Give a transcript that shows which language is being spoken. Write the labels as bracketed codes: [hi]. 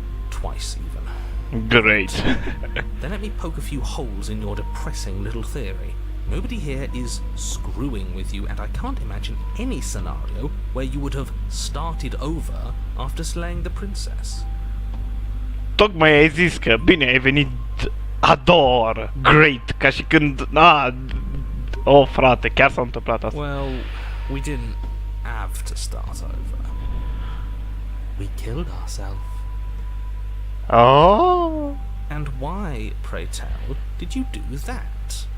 [en] Twice even. Great. Then let me poke a few holes in your depressing little theory. Nobody here is screwing with you, and I can't imagine any scenario where you would have started over after slaying the princess. [ro] Tocmai ai zis că, bine, ai venit ador, great, ca și când, oh frate, chiar s-a întâmplat asta. [en] Well, we didn't have to start over. We killed ourselves. Oh. And why, pray tell, did you do that?